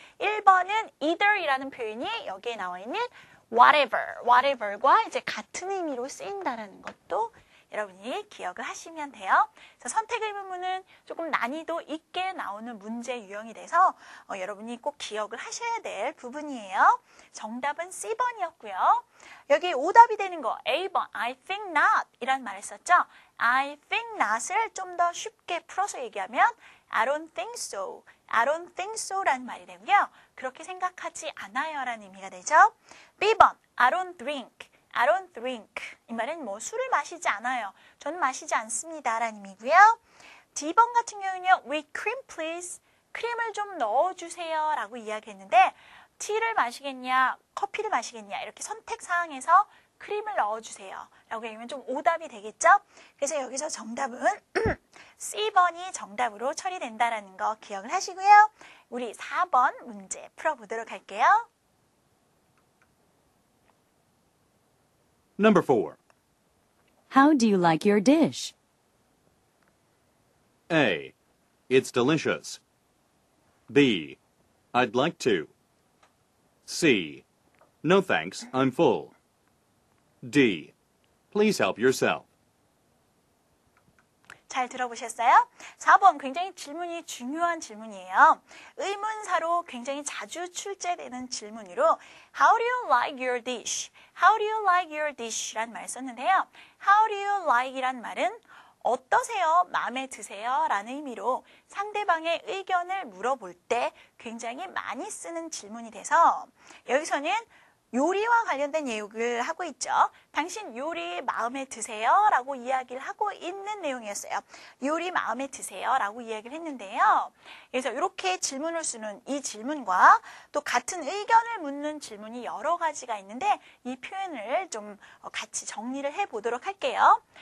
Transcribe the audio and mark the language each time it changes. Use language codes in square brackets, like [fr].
[ko] 1번은 either이라는 표현이 여기에 나와 있는 whatever과 이제 같은 의미로 쓰인다라는 것도 여러분이 기억을 하시면 돼요. 그래서 선택 의문문은 조금 난이도 있게 나오는 문제 유형이 돼서 여러분이 꼭 기억을 하셔야 될 부분이에요. 정답은 C번이었고요. 여기 오답이 되는 거 A번 [en] I think not [ko] 이란 말을 썼죠. [en] I think not을 [ko] 좀 더 쉽게 풀어서 얘기하면 [en] I don't think so. I don't think so [ko] 라는 말이 되고요. 그렇게 생각하지 않아요 라는 의미가 되죠. [en] B번 I don't drink. I don't drink. [ko] 이 말은 술을 마시지 않아요. 저는 마시지 않습니다. 라는 의미고요. D번 같은 경우는요. [en] With cream please. [ko] 크림을 좀 넣어주세요. 라고 이야기했는데 티를 마시겠냐, 커피를 마시겠냐 이렇게 선택사항에서 크림을 넣어주세요. 라고 얘기하면 좀 오답이 되겠죠? 그래서 여기서 정답은 C번이 정답으로 처리된다라는 거 기억을 하시고요. 우리 4번 문제 풀어보도록 할게요. [en] Number 4. How do you like your dish? A. It's delicious. B. I'd like to. C. No thanks, I'm full. D. Please help yourself. [ko] 잘 들어보셨어요? 4번 굉장히 질문이 중요한 질문이에요. 의문사로 굉장히 자주 출제되는 질문으로 [en] How do you like your dish? How do you like your dish? [ko] 라는 말을 썼는데요. [en] How do you like [ko] 이란 말은 어떠세요? 마음에 드세요? 라는 의미로 상대방의 의견을 물어볼 때 굉장히 많이 쓰는 질문이 돼서 여기서는 요리와 관련된 얘기를 하고 있죠. 당신 요리 마음에 드세요? 라고 이야기를 하고 있는 내용이었어요. 요리 마음에 드세요? 라고 이야기를 했는데요. 그래서 이렇게 질문을 쓰는 이 질문과 또 같은 의견을 묻는 질문이 여러 가지가 있는데 이 표현을 좀 같이 정리를 해보도록 할게요.